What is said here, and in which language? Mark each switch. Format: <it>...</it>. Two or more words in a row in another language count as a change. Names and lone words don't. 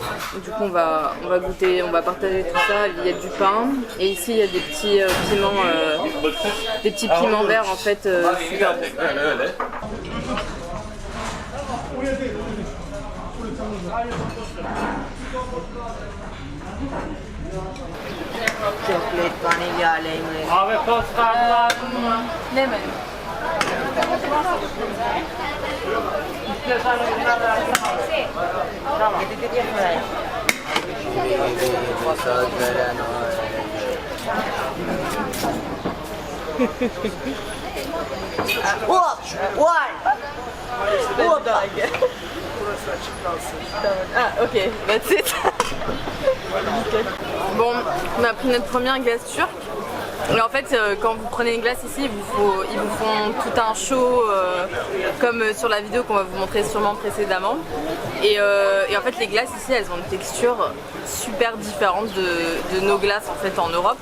<fr>Du coup on va goûter, on va partager tout ça. Il y a du pain et ici il y a des petits piments verts en fait, super bons.</fr> <en>Chocolate,</en> <tr>vanilya, lemon. Abi postkartlar.</tr> <en>Lemon.</en> <tr>Masaj veren</tr> <en>Ah ok, that's it.</en> <fr>Bon, on a pris notre première glace turque. Et en fait, quand vous prenez une glace ici, ils vous font tout un show comme sur la vidéo qu'on va vous montrer sûrement précédemment. Et en fait, les glaces ici, elles ont une texture super différente de nos glaces en fait en Europe.</fr>